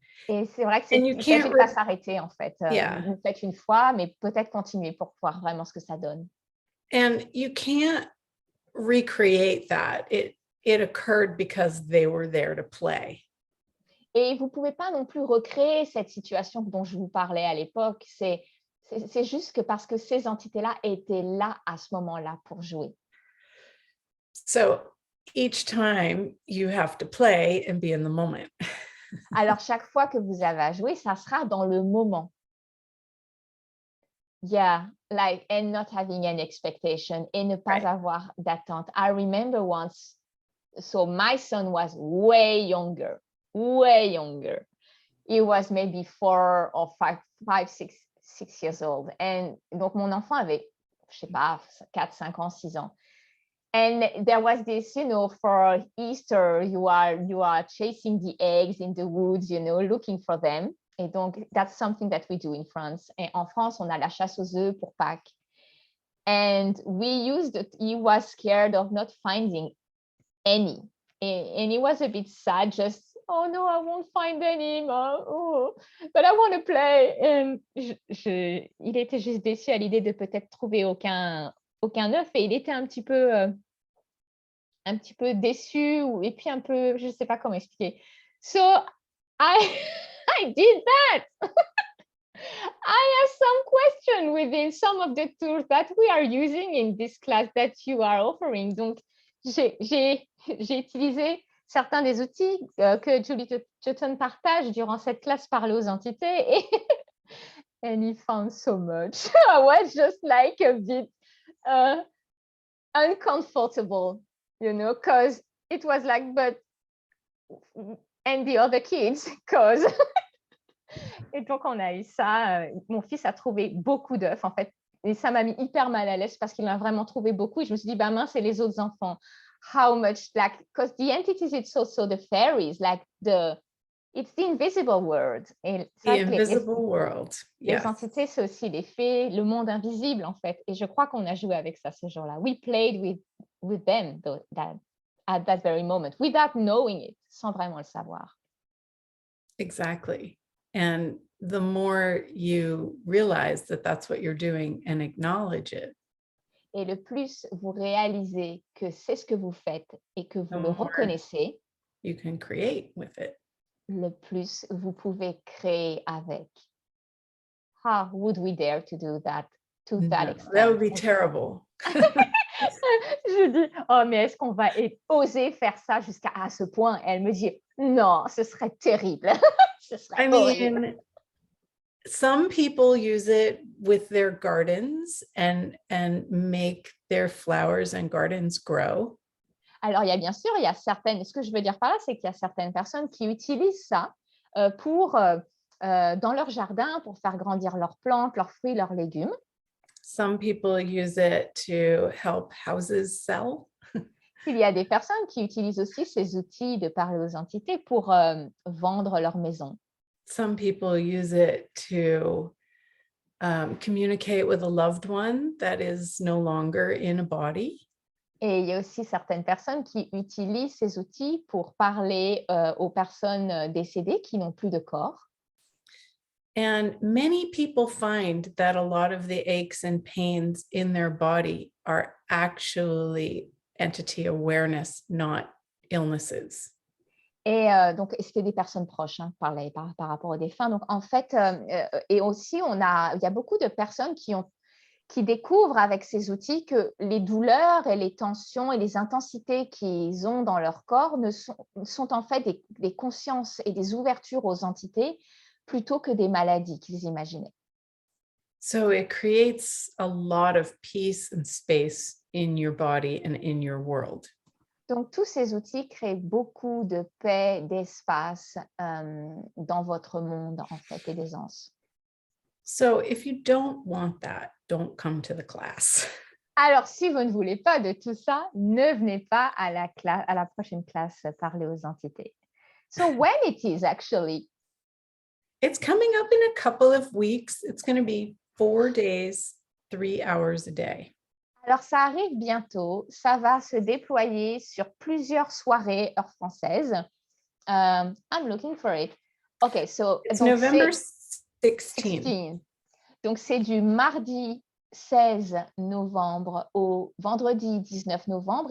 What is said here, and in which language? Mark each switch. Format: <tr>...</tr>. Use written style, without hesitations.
<fr>Et c'est vrai que il ne s'agit pas s'arrêter en fait.</fr> <en>Yeah.</en> <fr>Vous le faites une fois, mais peut-être continuer pour voir vraiment ce que ça donne.</fr> <en>And you can't recreate that. It occurred because they were there to play.</en> <fr>Et vous ne pouvez pas non plus recréer cette situation dont je vous parlais à l'époque. C'est juste que parce que ces entités-là étaient là à ce moment-là pour jouer.</fr> <en>So each time you have to play and be in the moment.</en> <fr>Alors, chaque fois que vous avez à jouer, ça sera dans le moment.</fr> <en>Yeah, like, and not having an expectation,</en> <fr>et ne pas avoir d'attente.</fr> <en>I remember once, so my son was way younger. He was maybe 4 or 5, 6 years old. And</en> <fr>donc, mon enfant avait, je sais pas, 4, 5 ans, 6 ans.</fr> <en>And there was this, for Easter, you are chasing the eggs in the woods, looking for them.</en> <fr>Et donc,</fr> <en>that's something that we do in France.</en> <fr>Et en France, on a la chasse aux œufs pour Pâques.</fr> <en>And he was scared of not finding any. And he was a bit sad, just, oh no, I won't find any, but I want to play. And</en> <fr>il était juste déçu à l'idée de peut-être trouver aucun œuf, et il était un petit peu déçu, et puis un peu, je ne sais pas comment expliquer.</fr> <en>So I did that. I have some question within some of the tools that we are using in this class that you are offering.</en> <fr>Donc, j'ai utilisé certains des outils que Julie Tuton partage durant cette classe Parler aux entités,</fr> <en>and he found so much. I was just like a bit uncomfortable, because it was like, but, and the other kids, because...</en> <fr>Et donc, on a eu ça. Mon fils a trouvé beaucoup d'œufs, en fait. Et ça m'a mis hyper mal à l'aise parce qu'il en a vraiment trouvé beaucoup. Et je me suis dit, mince, c'est les autres enfants.</fr> <en>How much, like, because the entities, it's also the fairies, like it's the invisible world.</en> <fr>Et</fr> <en>the invisible world. Yes.</en> <fr>Les entités, c'est aussi les fées, le monde invisible, en fait. Et je crois qu'on a joué avec ça ce jour-là.</fr> <en>We played with them at that very moment, without knowing it,</en> <fr>sans vraiment le savoir.</fr> <en>Exactly. And the more you realize that that's what you're doing and acknowledge it.</en> <fr>Et le plus vous réalisez que c'est ce que vous faites et que vous le reconnaissez,</fr> <en>you can create with it.</en> <fr>Le plus vous pouvez créer avec.</fr> <en>How would we dare to do that to that extent? That would be terrible.</en> <fr>Je dis, oh, mais est-ce qu'on va oser faire ça jusqu'à ce point? Et elle me dit, non, ce serait terrible. Ce serait horrible.</fr> <en>Some people use it with their gardens and make their flowers and gardens grow.</en> <fr>Alors, il y a certaines, ce que je veux dire par là, c'est qu'il y a certaines personnes qui utilisent ça dans leur jardin pour faire grandir leurs plantes, leurs fruits, leurs légumes.</fr> <en>Some people use it to help houses sell.</en> <fr>Il y a des personnes qui utilisent aussi ces outils de parler aux entités pour vendre leur maison.</fr> <en>Some people use it to communicate with a loved one that is no longer in a body.</en> <fr>Et il y a aussi certaines personnes qui utilisent ces outils pour parler aux personnes décédées qui n'ont plus de corps.</fr> <en>And many people find that a lot of the aches and pains in their body are actually entity awareness, not illnesses.</en> <fr>Et donc, c'était des personnes proches, hein, par rapport aux défunts. Donc, en fait, et aussi, il y a beaucoup de personnes qui découvrent avec ces outils que les douleurs et les tensions et les intensités qu'ils ont dans leur corps sont en fait des consciences et des ouvertures aux entités plutôt que des maladies qu'ils imaginaient.</fr> <en>So it creates a lot of peace and space in your body and in your world.</en> <fr>Donc, tous ces outils créent beaucoup de paix, d'espace dans votre monde, en fait, et d'aisance.</fr> <en>So if you don't want that, don't come to the class.</en> <fr>Alors, si vous ne voulez pas de tout ça, ne venez pas à la prochaine classe Parler aux entités.</fr> <en>So when it is actually? It's coming up in a couple of weeks. It's going to be 4 days, 3 hours a day.</en> <fr>Alors, ça arrive bientôt. Ça va se déployer sur plusieurs soirées heure française.</fr> <en>I'm looking for it. OK, so It's</en> <fr>donc</fr> <en>November 16th. 16.</en> <fr>Donc, c'est du mardi 16 novembre au vendredi 19 novembre.</fr>